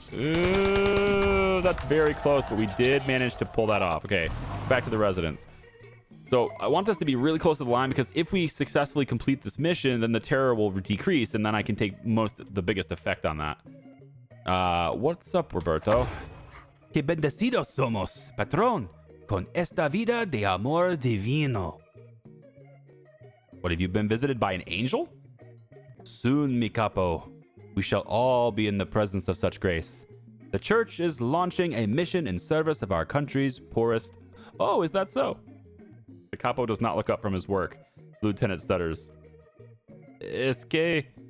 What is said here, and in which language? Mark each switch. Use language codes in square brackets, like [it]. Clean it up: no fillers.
[en] Ooh, that's very close, but we did manage to pull that off. Okay, back to the residence. So I want this to be really close to the line because if we successfully complete this mission, then the terror will decrease, and then I can take the biggest effect on that. What's up, Roberto? [es] Que bendecidos somos, patrón, con esta vida de amor divino. [en] What, have you been visited by an angel? Soon, [es] mi capo, [en] we shall all be in the presence of such grace. The church is launching a mission in service of our country's poorest. Oh, is that so? The capo does not look up from his work. Lieutenant stutters. [es] Es que